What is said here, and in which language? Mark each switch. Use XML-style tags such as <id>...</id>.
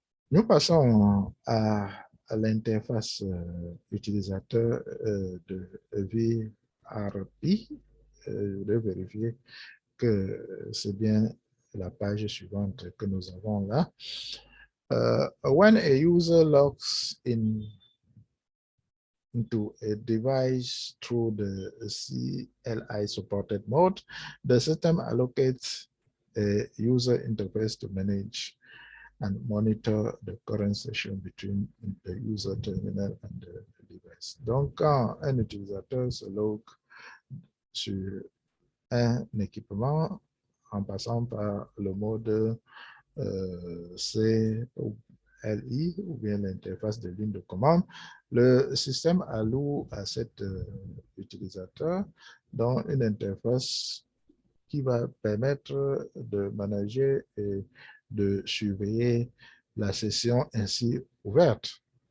<fr>Nous passons à l'interface utilisateur de VRP, de vérifier que c'est bien la page suivante que nous avons là.</fr> <en>When a user logs into a device through the CLI supported mode, the system allocates a user interface to manage and monitor the current session between the user terminal and the device.</en> <fr>Donc, quand un utilisateur se logue sur un équipement en passant par le mode CLI ou bien l'interface de ligne de commande, le système alloue à cet utilisateur dans une interface qui va permettre de manager et de surveiller la session ainsi ouverte</fr>